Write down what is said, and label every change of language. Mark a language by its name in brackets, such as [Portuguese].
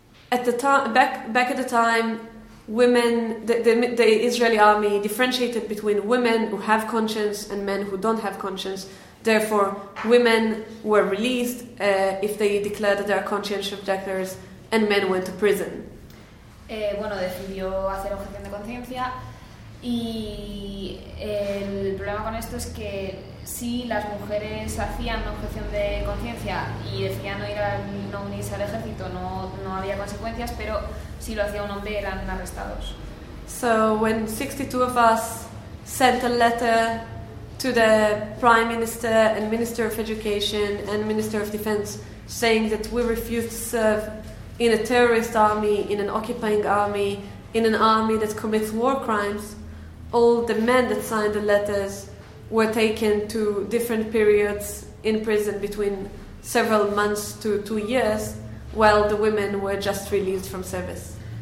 [English] Back at the time, women, the Israeli army differentiated between women who have conscience and men who don't have conscience. Therefore, women were released if they declared their conscience objectors, and men went to prison. [Spanish] Bueno, decidió hacer objeción de conciencia, y el problema con esto es que si las mujeres hacían objeción de conciencia y decían no unirse al ejército, no había consecuencias, pero si lo hacía un hombre eran arrestados. [English] So when 62 of us sent a letter to the Prime Minister and Minister of Education and Minister of Defense saying that we refuse to serve in a terrorist army, in an occupying army, in an army that commits war crimes, all the men that signed the letters were taken to different periods in prison between several months to 2 years, while the women were just released from service.